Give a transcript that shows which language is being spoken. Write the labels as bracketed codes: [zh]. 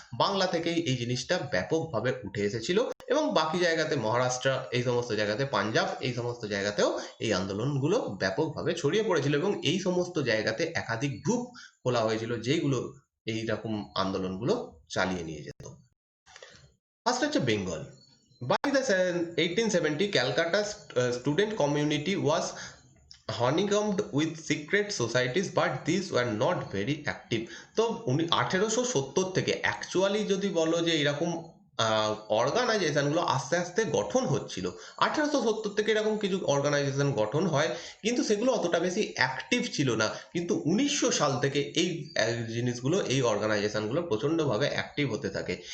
[bn] বাংলা থেকেই এই জিনিসটা ব্যাপকভাবে উঠে এসেছিল, এবং বাকি জায়গাতে মহারাষ্ট্র, এই সমস্ত জায়গাতে পাঞ্জাব, এই সমস্ত জায়গাতেও এই আন্দোলনগুলো ব্যাপকভাবে ছড়িয়ে পড়েছিল, এবং এই সমস্ত জায়গাতে একাধিক গ্রুপ খোলা হয়েছিল যেগুলো এইরকম আন্দোলনগুলো চালিয়ে নিয়ে যেত। ফার্স্ট হচ্ছে Bengal. [en] By the 1870, Calcutta's student community was honeycombed with secret societies, but these were not very active. [bn] তো 1870 থেকে অ্যাকচুয়ালি যদি বলো যে এরকম অর্গানাইজেশনগুলো আস্তে আস্তে গঠন হচ্ছিল। 1870 থেকে এরকম কিছু অর্গানাইজেশন গঠন হয়, কিন্তু সেগুলো অতটা বেশি অ্যাক্টিভ ছিল না। কিন্তু 1900 সাল থেকে এই জিনিসগুলো, এই অর্গানাইজেশনগুলো প্রচণ্ডভাবে অ্যাক্টিভ হতে থাকে।